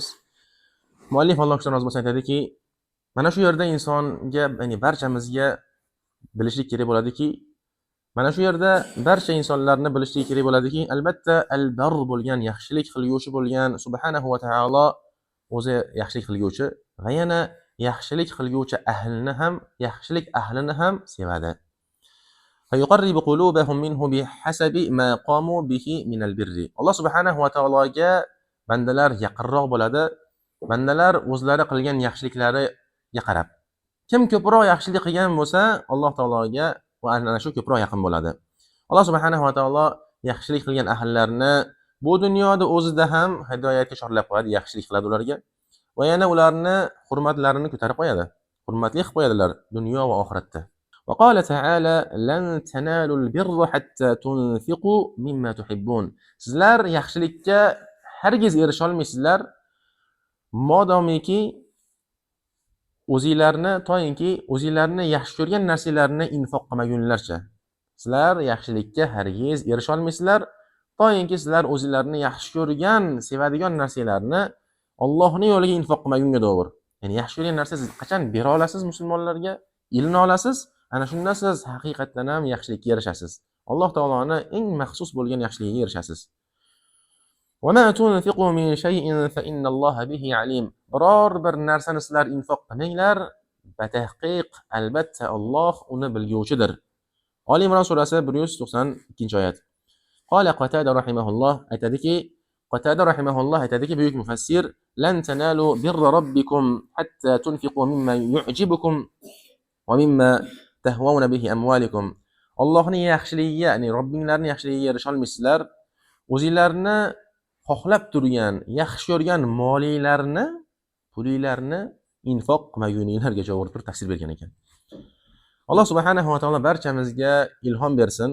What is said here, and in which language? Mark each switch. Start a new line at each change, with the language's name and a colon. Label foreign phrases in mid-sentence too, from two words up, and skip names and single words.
Uzbek: Muallif Alloh uchun rozi bo'lsin aytadiki, mana shu yerda insonga, ya'ni barchamizga bilishlik kerak bo'ladiki, mana shu yerda barcha insonlarni bilishlik kerak bo'ladiki, albatta al-bar bo'lgan, yaxshilik qilguvchi bo'lgan
Arabic: سبحانه وتعالى
Uzbek: o'zi yaxshilik qilguvchi va yana yaxshilik qilguvchi yaxshilik ahlini ham sevadi.
Arabic: فيقرب قلوبهم منه بحسب ما قاموا به من البر.
Uzbek: Alloh
Arabic: سبحانه وتعالى
Uzbek: bandalar yaqinroq bo'ladi. Bandalar o'zlari qilgan yaxshiliklariga qarab. Kim ko'proq yaxshilik qilgan bo'lsa, Alloh taologa va ana shu ko'proq yaqin bo'ladi. Alloh
Arabic: سبحانه وتعالى
Uzbek: yaxshilik qilgan ahllarni bu dunyoda o'zida ham hidoyatga chorlab qo'yadi, yaxshilik qiladi ularga va yana ularni hurmatlarini ko'tarib qo'yadi. Hurmatli qilib qo'yadilar dunyo va oxiratda.
Arabic: وقال تعالى لن تنالوا البر حتى تنفقوا مما تحبون.
Uzbek: Sizlar yaxshilikka hargiz erisha olmaysizlar modomiki o'zinglarni yaxshi ko'rgan narsalarni infoq qilmagunlarcha. Sizlar yaxshilikka hargiz erisha olmaysizlar to'yinki sizlar o'zinglarni yaxshi ko'rgan, sevadigan narsalarni Allohning yo'liga infoq qilmagunga davr. Ya'ni yaxshi ko'rgan narsa siz qachon bera olasiz musulmonlarga, ilm olasiz, ana shunda siz haqiqatdan ham yaxshilikka erishasiz. Alloh taoloni eng maxsus bo'lgan yaxshiligiga erishasiz.
Arabic: وَمَا تُنْفِقُوا مِنْ شَيْءٍ فَإِنَّ اللَّهَ بِهِ عَلِيمٌ.
Uzbek: Biror bir narsani sizlar infoq qilinglar, batahqiq albatta Alloh uni bilguvchidir. Ali Imron surasi 192-oyat. Qala Qatada rahimahulloh aytadiki, Qatada rahimahulloh aytadiki, buyuk mufassir,
Arabic: لن تنالوا البر ربكم حتى تنفقوا مما يعجبكم ومما تهوون به أموالكم.
Uzbek: Allohning yaxshiligiga, ya'ni Robbinglarning yaxshiligiga erisha olmaysizlar. O'zingizlarni xohlab turgan, yaxshi ko'rgan molinglarni, pulinglarni infoq qilmaguninglarga javob bir tafsir bergan ekan. Alloh
Arabic: سبحانه وتعالى
Uzbek: barchamizga ilhom bersin.